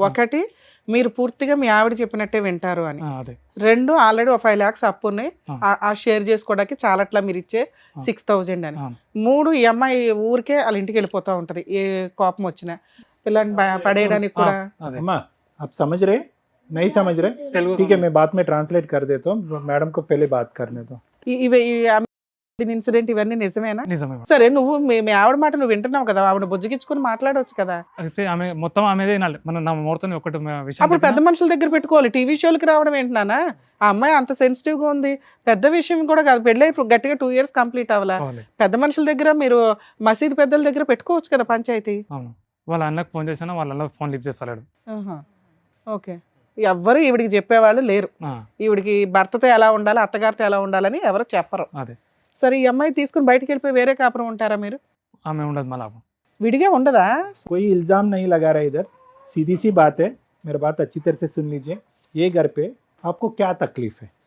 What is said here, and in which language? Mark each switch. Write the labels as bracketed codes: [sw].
[te] ఒకటి, మీరు పూర్తిగా మీ ఆవిడ చెప్పినట్టే వింటారు అని. అదే 2, ఆల్రెడీ ఒక 5 lakhs అప్పు ఉన్నాయి, ఆ. ఆ షేర్ చేసుకోవడానికి చాలట్లా మీరు ఇచ్చే 6,000 అని. అవును. 3, ఈ అమ్మాయి ఊరికే వాళ్ళ ఇంటికి వెళ్ళిపోతా ఉంటది ఏ కోపం వచ్చినా, పిల్లల్ని పడేయడానికి కూడా. అదే [hi] अम्मा आप समझ रहे? नहीं समझ रहे? [te] తెలుగు [hi] ठीक है, मैं बाद में ट्रांसलेट कर देता हूँ, मैडम को पहले बात करने दो. [te] ఇవి ఇన్సిడెంట్ ఇవన్నీ నిజమేనా? నిజమే మేడం. సరే, నువ్వు మీ ఆవిడ మాట నువ్వు వింటున్నావు కదా, ఆవిడ బుజ్జగించుకుని మాట్లాడవచ్చు కదా. అయితే ఆమె మొత్తం ఆమెదే వినాలి. మన నా మూర్తని ఒకటి విషయం అప్పుడు పెద్ద చెప్పినా, మనుషుల దగ్గర పెట్టుకోవాలి, టీవీ షోలకి రావడం ఏంటన్నా? ఆ అమ్మాయి అంత సెన్సిటివ్ గా ఉంది, పెద్ద విషయం కూడా కాదు, పెళ్ళి గట్టిగా 2 years కంప్లీట్ అవ్వాలా. కావాలి. పెద్ద మనుషుల దగ్గర మీరు మసీదు పెద్దల దగ్గర పెట్టుకోవచ్చు కదా పంచాయతీ. అవును. వాళ్ళ అన్నకు ఫోన్ చేసినా వాళ్ళ అన్న ఫోన్ లిఫ్ట్ చేస్తాడు. ఓకే, ఎవ్వరు ఈవిడికి చెప్పేవాళ్ళు లేరు. ఈవిడికి భర్తతో ఎలా ఉండాలి, అత్తగారితో ఎలా ఉండాలని ఎవరు చెప్పరు. అదే సరే, ఈ అమ్మాయి తీసుకుని బయటికి వెళ్ళిపోయి వేరే కాపురం ఉంటారా మీరు? ఆమె ఉండదు మళ్ళీ. విడిగా ఉండదా? [hi] कोई इल्जाम नहीं लगा रहा इधर, सीधी सी बात है, मेरी बात अच्छी तरह से सुन लीजिए. ये घर पे आपको क्या तकलीफ है?